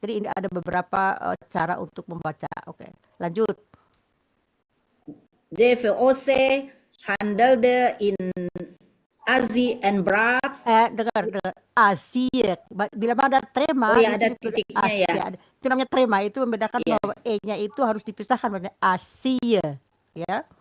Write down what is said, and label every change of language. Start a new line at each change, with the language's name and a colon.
Indonesian: Jadi ini ada beberapa cara untuk membaca. Oke, lanjut.
Dutch: De VOC handelde in Azië en Braat.
Indonesian: Dengar. Azië. Bila ada trema, ada titiknya ya. Itu namanya trema, itu membedakan bahwa E-nya itu harus dipisahkan namanya Azië, ya.